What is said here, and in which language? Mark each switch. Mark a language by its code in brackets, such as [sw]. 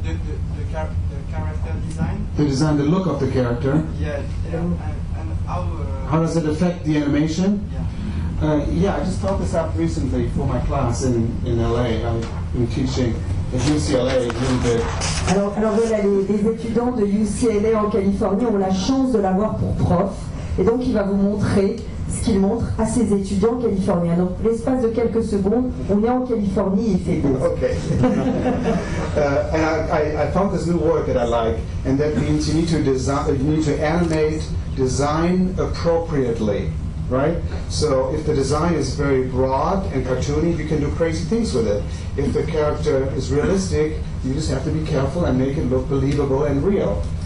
[en] The character design? The design, the look of the character. Yeah, and how... How does it affect the animation? Yeah. Yeah, I just taught this up recently for my class in LA. I've been teaching at UCLA a little bit. [fr] Alors voilà, les étudiants de UCLA en Californie ont la chance de l'avoir pour prof, et donc il va vous montrer ce qu'il montre à ses étudiants californiens. Donc l'espace de quelques secondes, on est en Californie et il fait beau. [en] Okay. And I found this new word that I like, and that means you need to design, you need to animate, design appropriately, right? So if the design is very broad and cartoony, you can do crazy things with it. If the character is realistic, you just have to be careful and make it look believable and real.